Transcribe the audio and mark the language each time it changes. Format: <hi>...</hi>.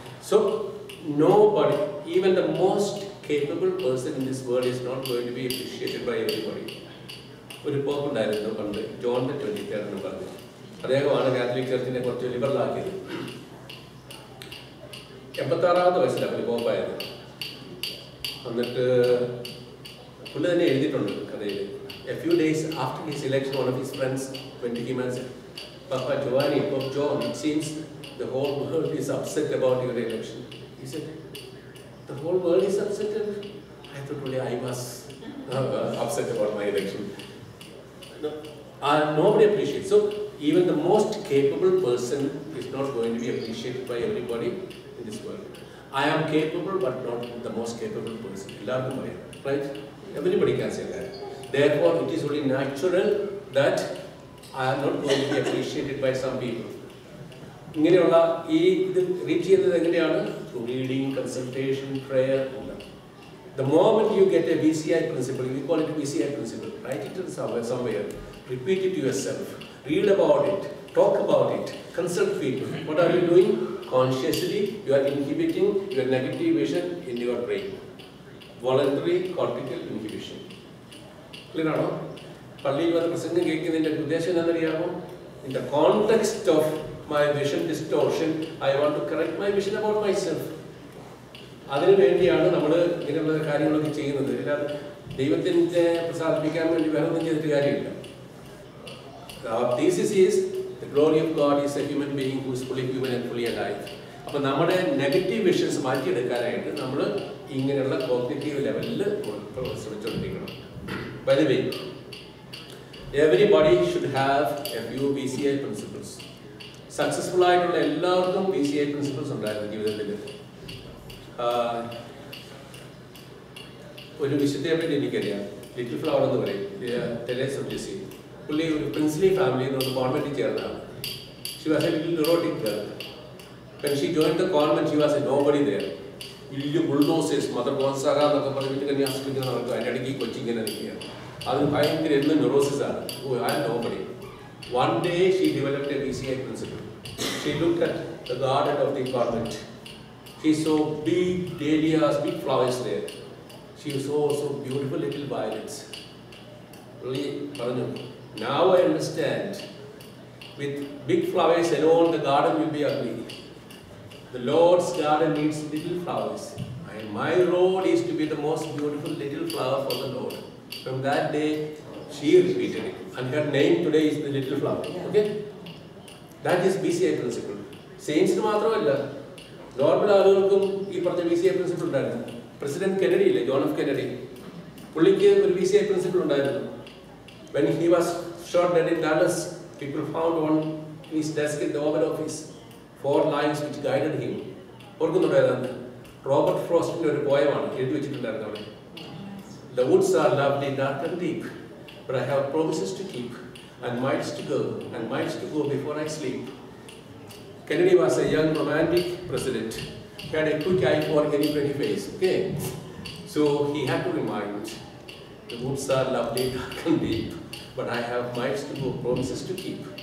<en>So nobody, even the most capable person in this world, is not going to be appreciated by everybody.</en> <ml>ഒരു pop ഉണ്ടായിരുന്നു പണ്ട്, John the 23rd എന്ന് പറഞ്ഞു. അദ്ദേഹമാണ് Catholic ചർച്ചിനെ കുറച്ച് liberal ആക്കിയത്. 86ാമത്തെ വയസ്സിലാണ് ഒരു പോപ്പായത്. എന്നിട്ട് പുള്ളി തന്നെ എഴുതിയിട്ടുണ്ട് കഥയിൽ.</ml> <en>A few days after his election, one of his friends went to him and said, Papa Giovanni, Pope John, it seems the whole world is upset about your election. He said, the whole world is upset? I thought only I was upset about my election. No, nobody appreciates. So even the most capable person is not going to be appreciated by everybody in this world. I am capable, but not the most capable person. Right? Everybody can say that. Therefore, it is only natural that I am not going to be appreciated by some people.</en> <ml>ഇങ്ങനെയുള്ള ഈ ഇത് reach ചെയ്യുന്നത് എങ്ങനെയാണ്?</ml> <en>Through reading, consultation, prayer. The moment you get a VCI principle, we call it VCI principle. Write it somewhere. Repeat it to yourself. Read about it. Talk about it. Consult people. What are you doing? Consciously, you are inhibiting your negative vision in your brain. Voluntary cortical inhibition.</en> <ml>Clear ആണോ? പള്ളിയിൽ വന്ന് പ്രസംഗം കേൾക്കുന്നതിൻ്റെ ഉദ്ദേശം എന്താണെന്നറിയാമോ?</ml> <en>In the context of my vision distortion, I want to correct my vision about myself.</en> <ml>അതിനു വേണ്ടിയാണ് നമ്മൾ ഇങ്ങനെയുള്ള കാര്യങ്ങളൊക്കെ ചെയ്യുന്നത്. അല്ലാതെ ദൈവത്തിൻ്റെ പ്രസാദിപ്പിക്കാൻ വേണ്ടി വേറെ ഒന്നും ചെയ്തിട്ട് കാര്യമില്ല.</ml> <en>Our thesis is the glory of God is a human being who is fully human and fully alive.</en> <ml>അപ്പോൾ നമ്മുടെ നെഗറ്റീവ് വിഷൻസ് മാറ്റിയെടുക്കാനായിട്ട് നമ്മൾ ഇങ്ങനെയുള്ള കോഗ്നിറ്റീവ് ലെവലിൽ ശ്രമിച്ചുകൊണ്ടിരിക്കണം.</ml> <en>By the way, everybody should have a few BCI principles.</en> <ml>Successful ആയിട്ടുള്ള എല്ലാവർക്കും BCI principles ഉണ്ടായിരുന്നു ജീവിതത്തിൽ. ഒരു വിശുദ്ധയെ പറ്റി എനിക്കറിയാം, ലിറ്റിൽ ഫ്ലവർ എന്ന് പറയും, തെരേസ ഓഫ് ലിസി. പുള്ളി ഒരു പ്രിൻസ്ലി ഫാമിലിയിൽ നിന്ന് കോൺവെന്റിൽ ചേർന്നതാണ്.</ml> <en>She was a little neurotic girl. When she joined the convent, she was a nobody there.</en> <ml>വലിയ ബുൾഡോസേഴ്സ്, മദർ ഗോൺസാഗ എന്നൊക്കെ പറഞ്ഞിട്ട് കന്യാസ്ത്രീകൾ നടക്കും. അതിൻ്റെ ഇടയ്ക്ക് കൊച്ചിങ്ങനെ നിൽക്കുകയാണ്. അത് ഭയങ്കര എന്ത് ന്യൂറോസിസ് ആണ്.</ml> <en>I am nobody. One day she developed a BCI principle. She looked at the garden of the convent. She saw big dahlias, big flowers there. She saw so beautiful little violets. Really, now I understand. With big flowers alone, the garden will be ugly. The Lord's garden needs little flowers. And my role is to be the most beautiful little flower for the Lord. From that day, she repeated it. And her name today is the little flower. Okay? That is BCI principle.</en> <ml>Saints മാത്രമല്ല, normal ആളുകൾക്കും ഈ പറഞ്ഞ BCI principle ഉണ്ടായിരുന്നു. President Kennedy ഇല്ലേ, John F Kennedy, പുള്ളിക്ക് ഒരു BCI principle ഉണ്ടായിരുന്നു.</ml> <en>When he was shot dead in Dallas, people found on his desk in the Oval Office 4 lines which guided him.</en> <ml>ഓർക്കുന്നുണ്ടായിരുന്നു, Robert ഫ്രോസ്റ്റിന്റെ ഒരു പോയമാണ് എഴുതി വെച്ചിട്ടുണ്ടായിരുന്നു അവിടെ.</ml> <en>The woods are lovely, dark and deep, but I have promises to keep and miles to go and miles to go before I sleep. Kennedy was a young romantic president. He had a quick eye for any pretty face. Okay, so he had to remind, the woods are lovely, dark and deep, but I have miles to go, promises to keep.</en>